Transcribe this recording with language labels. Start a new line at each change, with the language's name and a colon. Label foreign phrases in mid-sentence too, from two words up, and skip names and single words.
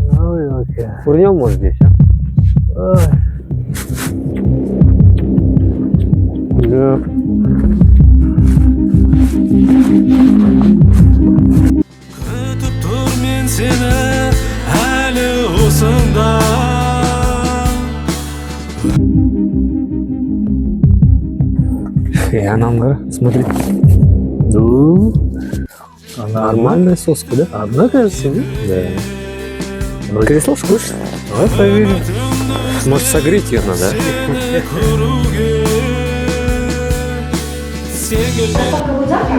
Russian: Курнем, может, здесь, а? Да.
Kazakh: Күтіп тұр мен сені әлі осында. Анам,
Russian: смотри. Ну, нормальная соска, да? Одна, кажется, да? Кресло скучно. Давай проверим. Может, согреть ее надо, Доставка будет завтра?